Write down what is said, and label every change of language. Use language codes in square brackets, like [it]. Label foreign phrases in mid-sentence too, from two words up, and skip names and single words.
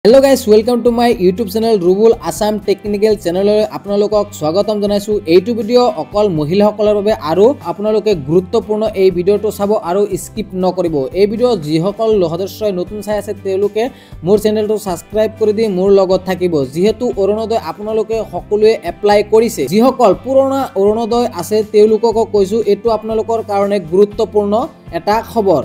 [en] Hello guys welcome to my YouTube channel रुबुल आसाम टेक्निकल चैनल [as] আপোনালোকক স্বাগতম জনাইছো। এটা ভিডিঅ' অকল মহিলাসকলৰ বাবে আৰু আপোনালোকে গুৰুত্বপূৰ্ণ এই ভিডিওটো চাব আৰু স্কিপ নকৰিব। এই ভিডিও যিসকল সদস্যই নতুন চাই আছে তেওঁলোকে মোৰ চেনেলটো সাবস্ক্ৰাইব কৰি দি মোৰ লগত থাকিব। যেহেতু অৰুণোদয় আপোনালোকে সকলোৱে এপ্লাই কৰিছে, যিসকল পুৰণা অৰুণোদয় আছে তেওঁলোকক কৈছো এটো আপোনালোকৰ কাৰণে গুৰুত্বপূৰ্ণ এটা খবৰ।